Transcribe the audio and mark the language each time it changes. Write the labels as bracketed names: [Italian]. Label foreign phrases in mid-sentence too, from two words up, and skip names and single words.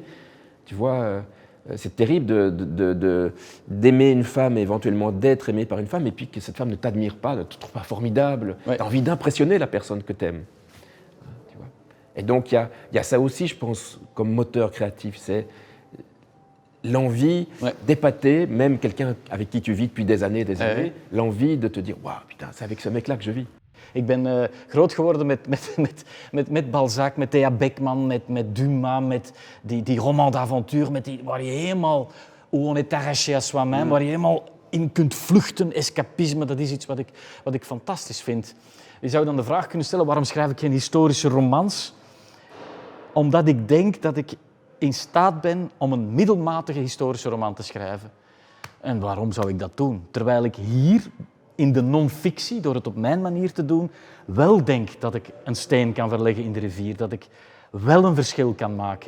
[French] Tu vois, c'est terrible d'aimer une femme et éventuellement d'être aimé par une femme et puis que cette femme ne t'admire pas, ne te trouve pas formidable. Tu as envie d'impressionner la personne que tu aimes. Tu vois. Et donc il y a ça aussi, je pense, comme moteur créatif, c'est l'envie d'épater même quelqu'un avec qui tu vis depuis des années, l'envie de te dire « Waouh, putain, c'est avec ce mec-là que je vis ». [Dutch] Ik ben groot geworden met Balzac, met Thea Beckman, met Dumas, met die roman d'avontuur, waar je helemaal, [French] où on est arraché à soi-même, [Dutch] waar je helemaal in kunt vluchten, escapisme, dat is iets wat ik fantastisch vind. Je zou dan de vraag kunnen stellen, waarom schrijf ik geen historische romans? Omdat ik denk dat ik in staat ben om een middelmatige historische roman te schrijven. En waarom zou ik dat doen? Terwijl ik hier in de non-fictie, door het op mijn manier te doen, wel denk dat ik een steen kan verleggen in de rivier, dat ik wel een verschil kan maken.